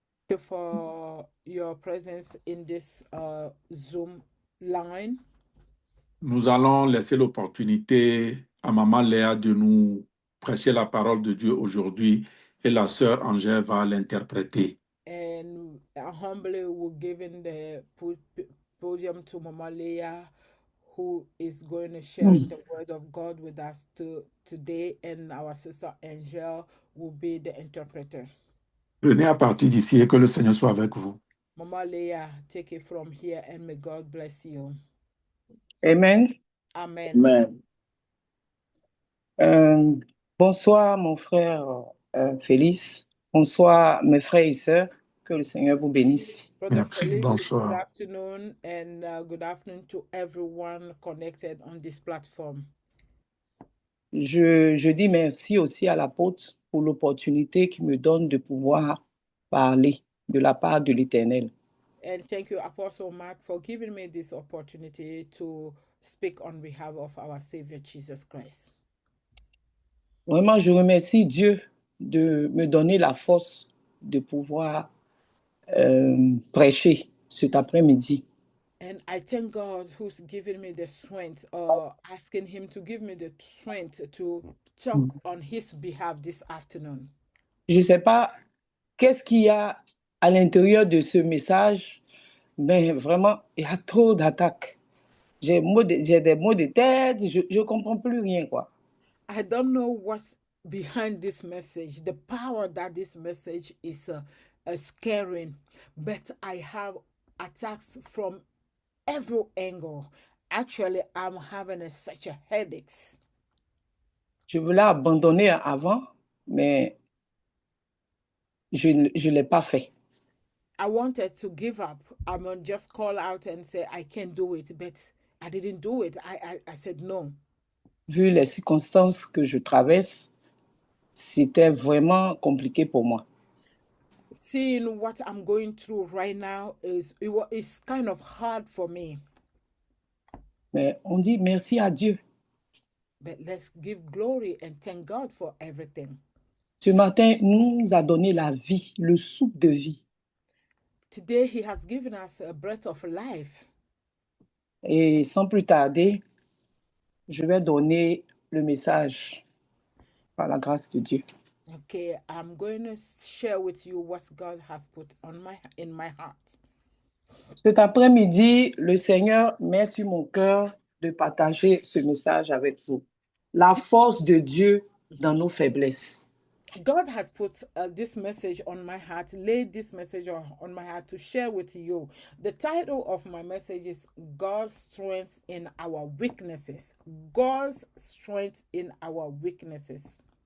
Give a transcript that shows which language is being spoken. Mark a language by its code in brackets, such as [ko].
[en] you for your presence in this Zoom line. [fr] Nous allons laisser l'opportunité à Maman Léa de nous prêcher la parole de Dieu aujourd'hui et la sœur Angèle va l'interpréter. [en] And humbly we're giving the podium to Mama Leah, who is going to share the word of God with us today, and our sister Angel will be the interpreter. [fr] Prenez à partir d'ici et que le Seigneur soit avec vous. [en] Mama Leah, take it from here, and may God bless you. Amen. Amen. Amen. [fr] Bonsoir, mon frère Félix. Bonsoir, mes frères et sœurs. Que le Seigneur vous bénisse. [en] Brother [fr] Merci, [en] Felix, [fr] bonsoir. [en] good afternoon, and good afternoon to everyone connected on this platform. [fr] Je dis merci aussi à l'apôtre pour l'opportunité qu'il me donne de pouvoir parler de la part de l'Éternel. [en] And thank you, Apostle Mark, for giving me this opportunity to speak on behalf of our Savior Jesus Christ. [fr] Vraiment, je remercie Dieu de me donner la force de pouvoir prêcher cet après-midi. [en] And I thank God who's given me the strength, asking Him to give me the strength to talk on His behalf this afternoon. [fr] Je ne sais pas qu'est-ce qu'il y a à l'intérieur de ce message, mais vraiment, il y a trop d'attaques. J'ai des maux de tête, je ne comprends plus rien, quoi. [en] I don't know what's behind this message, the power that this message is scaring, but I have attacks from every angle. Actually, I'm having such a headaches. [fr] Je voulais abandonner avant, mais je ne l'ai pas fait. [en] I wanted to give up. I'm gonna just call out and say I can't do it, but I didn't do it. I said no. [fr] Vu les circonstances que je traverse, c'était vraiment compliqué pour moi. [en] Seeing what I'm going through right now it's kind of hard for me. [fr] Mais on dit merci à Dieu. [en] But let's give glory and thank God for everything. [fr] Ce matin, nous a donné la vie, le souffle de vie. [en] Today He has given us a breath of life. [fr] Et sans plus tarder, je vais donner le message par la grâce de Dieu. [en] Okay, I'm going to share with you what God has put in my heart. [fr] Cet après-midi, le Seigneur met sur mon cœur de partager ce message avec vous. La force de Dieu dans nos faiblesses. [en] God has put this message on my heart, laid this message on my heart to share with you. The title of my message is God's Strength in Our Weaknesses. God's Strength in Our Weaknesses.